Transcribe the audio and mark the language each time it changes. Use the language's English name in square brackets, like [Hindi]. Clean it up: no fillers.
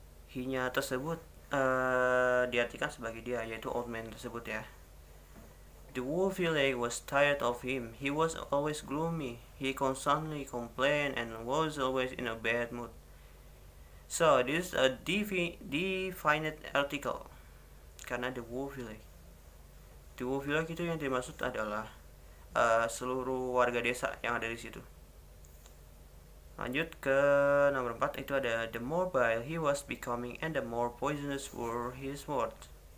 [Indonesian] He-nya tersebut diartikan sebagai dia, yaitu [English] old man [Indonesian] tersebut ya. [English] The whole village was tired of him. He was always gloomy. He constantly complained and was always in a bad mood. So this is a definite article. [Indonesian] Karena [English] the whole village. The whole village [Indonesian] itu yang dimaksud adalah seluruh warga desa yang ada di situ. Lanjut ke nomor 4, itu ada [English] the more vile he was becoming and the more poisonous were his words.